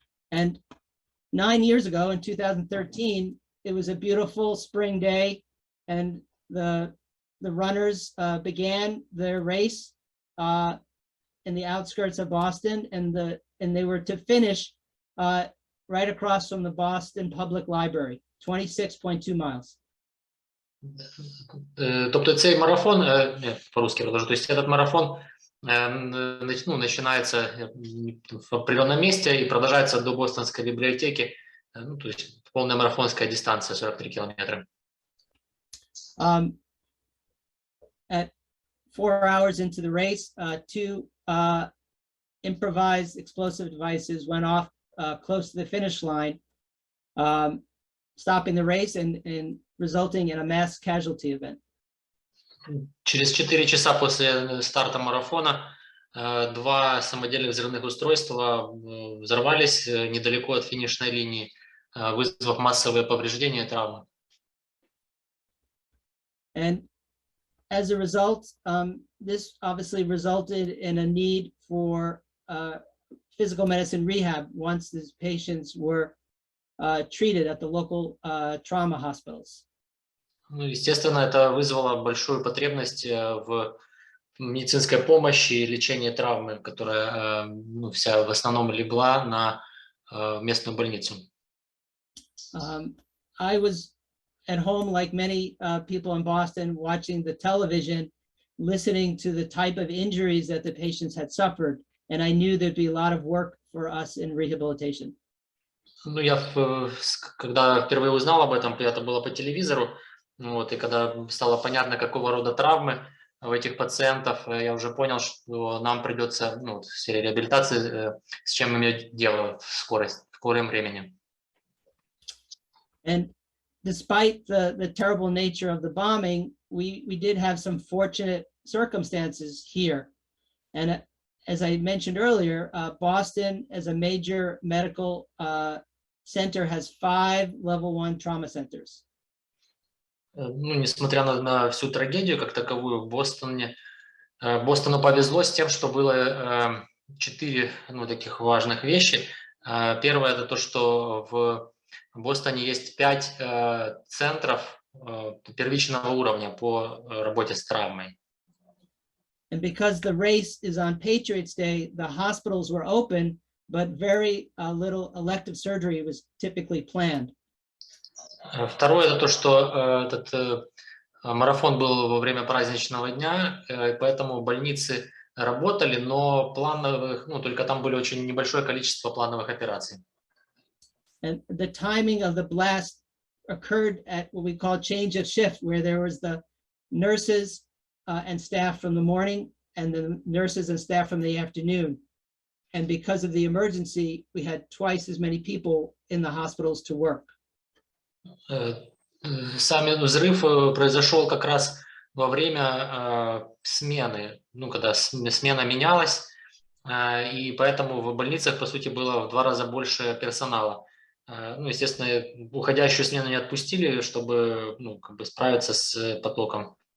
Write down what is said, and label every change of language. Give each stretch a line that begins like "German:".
English: And 9 years ago, in 2013, it was a beautiful spring day, and the runners began their race in the outskirts of Boston, and they were to finish right across from the Boston Public Library, 26.2 miles.
Ukrainian: Тобто цей марафон,
Russian: по-русски продолжу, то есть этот марафон начинается в определенном месте и продолжается до Бостонской библиотеки, то есть полная марафонская дистанция, 43 километра.
English: At 4 hours into the race, two improvised explosive devices went off close to the finish line, stopping the race and resulting in a mass casualty event.
Russian: Через 4 часа после старта марафона два самодельных взрывных устройства взорвались недалеко от финишной линии, вызвав массовые повреждения и травмы.
English: And as a result, this obviously resulted in a need for physical medicine rehab once these patients were treated at the local trauma hospitals.
Russian: Ну, естественно, это вызвало большую потребность в медицинской помощи и лечении травмы, которая вся в основном легла на местную больницу.
English: I was at home, like many people in Boston, watching the television, listening to the type of injuries that the patients had suffered, and I knew there'd be a lot of work for us in rehabilitation.
Russian: Ну, я когда впервые узнал об этом, это было по телевизору, вот, и когда стало понятно, какого рода травмы у этих пациентов, я уже понял, что нам придется, в сфере реабилитации, с чем иметь дело в скором времени.
English: And despite the terrible nature of the bombing, we did have some fortunate circumstances here. And as I mentioned earlier, Boston, as a major medical center, has 5 level 1 trauma centers.
Russian: Ну, несмотря на всю трагедию как таковую, Бостону повезло с тем, что было 4 таких важных вещи. Первое – это то, что в Бостоне есть 5 центров первичного уровня по работе с травмой.
English: And because the race is on Patriots Day, the hospitals were open, but very little elective surgery was typically planned.
Russian: Второе, это то, что этот марафон был во время праздничного дня, поэтому больницы работали, но плановых, ну, только там были очень небольшое количество плановых операций.
English: And the timing of the blast occurred at what we call change of shift, where there was the nurses and staff from the morning and the nurses and staff from the afternoon. And because of the emergency, we had twice as many people in the hospitals to work.
Russian: Сам взрыв произошел как раз во время смены, ну, когда смена менялась, и поэтому в больницах, по сути, было в 2 раза больше персонала. Ну, естественно, уходящую смену не отпустили, чтобы, ну, как бы справиться с потоком.